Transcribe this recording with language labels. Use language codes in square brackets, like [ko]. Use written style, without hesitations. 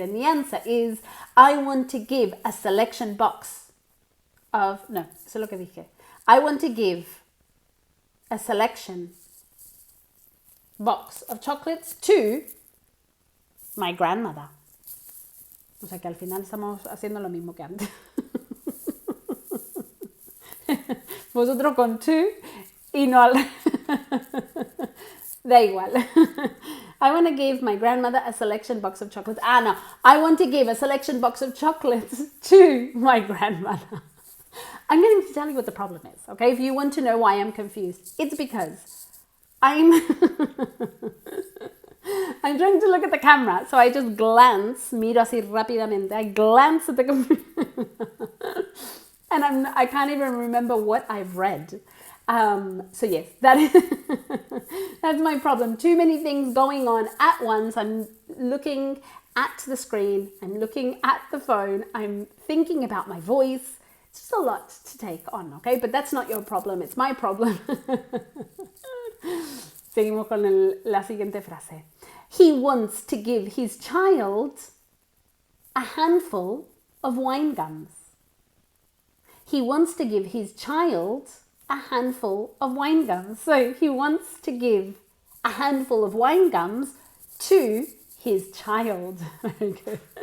[en] And the answer is, I want to give a selection box of, no, eso es lo que dije. I want to give a selection box of chocolates to my grandmother. [es] O sea que al final estamos haciendo lo mismo que antes. Vosotros con to y no al... Da igual. [en] I want to give my grandmother a selection box of chocolates. No. I want to give a selection box of chocolates to my grandmother. I'm going to tell you what the problem is, okay? If you want to know why I'm confused, it's because I'm trying to look at the camera, so I just glance, miro así rápidamente, I glance at the computer, and I can't even remember what I've read. So yes, that's my problem. Too many things going on at once. I'm looking at the screen, I'm looking at the phone, I'm thinking about my voice. It's just a lot to take on, okay? But that's not your problem, it's my problem. [es] Seguimos con la siguiente frase. [en] He wants to give his child a handful of wine gums. He wants to give his child a handful of wine gums. So he wants to give a handful of wine gums to his child. Very good.